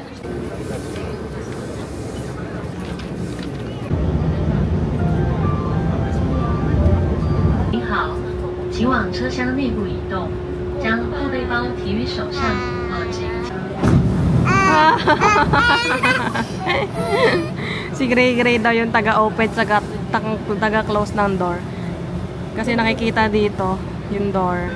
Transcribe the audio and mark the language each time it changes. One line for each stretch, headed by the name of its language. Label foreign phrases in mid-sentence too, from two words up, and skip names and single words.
Chinese: 您好，请往车厢内部移动，将后背包提于手上及。
Filipino: Si Gray Gray daw yung taga-open at taga-close ng door. Kasi nakikita dito yung door.